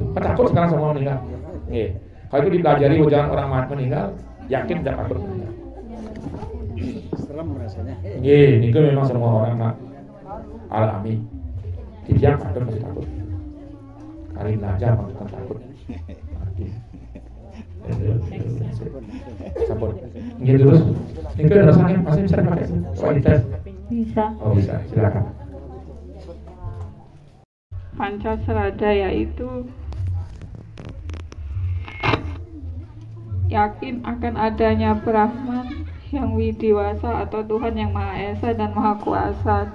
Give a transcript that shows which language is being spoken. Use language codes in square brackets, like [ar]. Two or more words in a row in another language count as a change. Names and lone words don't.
[id] Takut sekarang semua meninggal. Kalau itu dipelajari wejangan orang meninggal, yakin tidak takut meninggal. Serem rasanya. [jv] Nggih, niku [id] memang semua orang alami. Dia kadang masih takut. Kali aja bukan takut. [jv] Sampun. Nggih [id] terus. Niku rasanya masih bisa dipakai. Kualitas. Bisa. Oh bisa, silakan. Pancasrada yaitu yakin akan adanya Brahman yang widiwasa atau Tuhan yang Maha Esa dan Maha Kuasa.